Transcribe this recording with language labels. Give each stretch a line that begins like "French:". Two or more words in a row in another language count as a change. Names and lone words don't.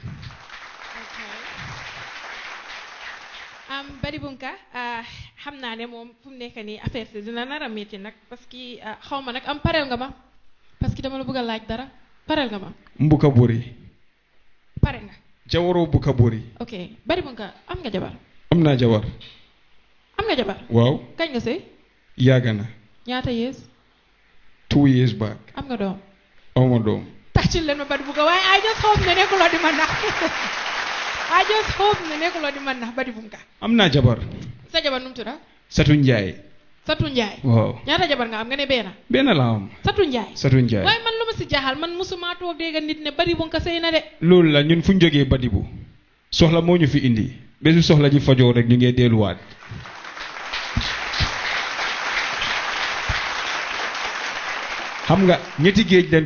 Wolof: Bari Bunka xam naa ne moom fu mu nekk nii affaire si dina nar a métti nag
French: parce que
Wolof: xaw ma nag pareel nga ma
French: parce que
Wolof: dama la bëgg a laaj dara pareel nga ma mbuka buri pare nga jawaroo buka buri Bari Bunka am nga jabar am naa jabar waaw kañ nga sëy yàgg na ñaata years
English: 2 years back
Wolof: am nga doom awma doom tàccul leen ma Bari Bunka waaye
English: I just hope
Wolof: ne nekkuloo di ma nax Bari Bunka am naa jabar sa jabar nu mu tudd Satu Njaay waaw ñaata jabar nga am nga ne benn la am Satu Njaay waaye man lu ma si jaaxal man musuma toog dégg nit ne Bari Bunka sëy na de loolu la ñun fu ñu jógee Badibu soxla moo ñu fi indi bésu soxla ji fajoo rek ñu ngee delluwaat xam nga ñetti géej leen